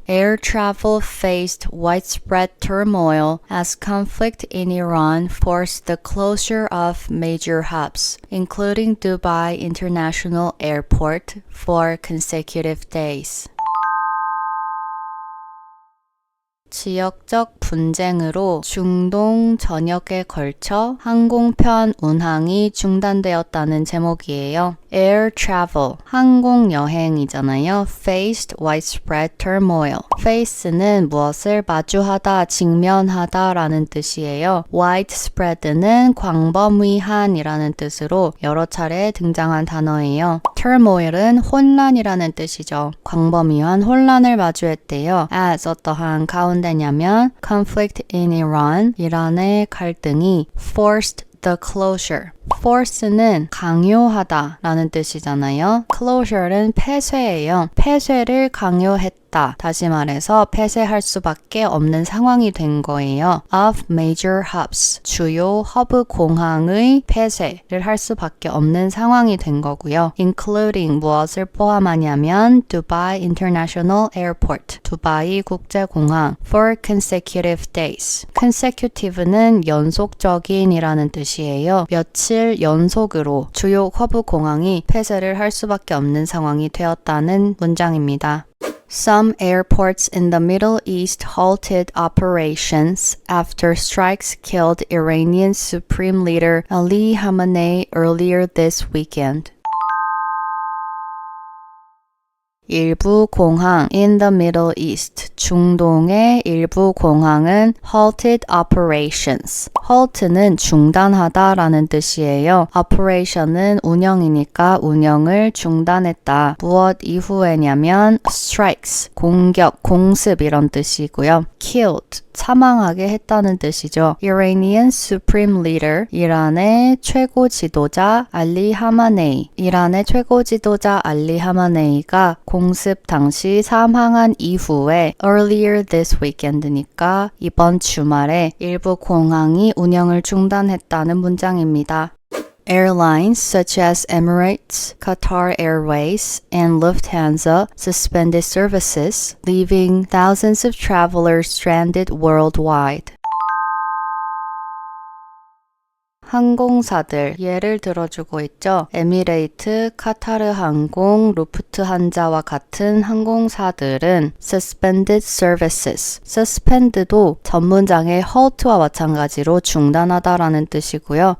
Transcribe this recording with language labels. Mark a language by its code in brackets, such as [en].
[en] Air travel faced widespread turmoil as conflict in Iran forced the closure of major hubs, including Dubai International Airport, for consecutive days. [ko] 지역적 분쟁으로 중동 전역에 걸쳐 항공편 운항이 중단되었다는 제목이에요. [en] Air travel, [ko] 항공 여행이잖아요. [en] Faced widespread turmoil. [ko] Face는 무엇을 마주하다, 직면하다 라는 뜻이에요. widespread는 광범위한이라는 뜻으로 여러 차례 등장한 단어예요. turmoil은 혼란이라는 뜻이죠. 광범위한 혼란을 마주했대요. [en] as [ko] 어떠한 가운데냐면 [en] conflict in Iran, [ko] 이란의 갈등이 [en] forced the closure. [ko] force는 강요하다 라는 뜻이잖아요. closure는 폐쇄예요. 폐쇄를 강요했다. 다시 말해서 폐쇄할 수밖에 없는 상황이 된 거예요. [en] of major hubs. [ko] 주요 허브 공항의 폐쇄를 할 수밖에 없는 상황이 된 거고요. including 무엇을 포함하냐면 Dubai International Airport. 두바이 국제공항 [en] for consecutive days. [ko] consecutive는 연속적인이라는 뜻이에요. 며칠 며칠 연속으로 주요 허브 공항이 폐쇄를 할 수밖에 없는 상황이 되었다는 문장입니다. [en] Some airports in the Middle East halted operations after strikes killed Iranian Supreme Leader Ali Khamenei earlier this weekend. [ko] 일부 공항 [en] in the Middle East, [ko] 중동의 일부 공항은 [en] halted operations. [ko] halt는 중단하다 라는 뜻이에요. operation은 운영이니까 운영을 중단했다. 무엇 이후에냐면 strikes, 공격, 공습 이런 뜻이고요. killed, 사망하게 했다는 뜻이죠. [en] Iranian Supreme Leader, [ko] 이란의 최고 지도자 알리 하마네이. 이란의 최고 지도자 알리 하마네이가 공습 당시 사망한 이후에 [en] earlier this weekend [ko] 니까 이번 주말에 일부 공항이 운영을 중단했다는 문장입니다. [en] Airlines such as Emirates, Qatar Airways, and Lufthansa suspended services, leaving thousands of travelers stranded worldwide. [ko] 항공사들 예를 들어주고 있죠. 에미레이트, 카타르 항공, 루프트한자와 같은 항공사들은 [en] suspended services. [ko] suspend도 전문장의 halt와 마찬가지로 중단하다라는 뜻이고요.